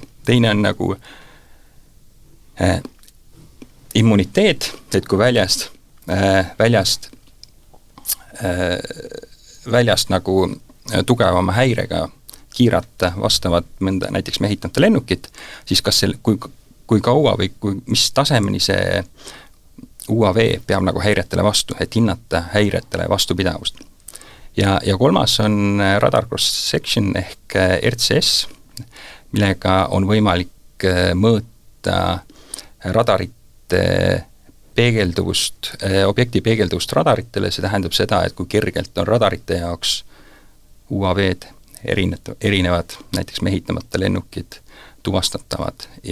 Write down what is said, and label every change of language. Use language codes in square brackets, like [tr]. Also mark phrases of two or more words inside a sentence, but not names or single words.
[et] Teine on nagu immuniteet, et kui väljast nagu tugevama häirega kiirata vastavat mõnda näiteks mehitamata lennukit, siis kas kui kaua või mis tasemeni see UAV peab nagu häiretele vastu, et hinnata häiretele vastupidavust. Ja kolmas on [en] radar cross-section [et] ehk RCS, millega on võimalik mõõta radarite peegelduvust, objekti peegelduvust radaritele, see tähendab seda, et kui kergelt on radarite jaoks UAV-d erinevad, näiteks mehitamata lennukid tuvastatavad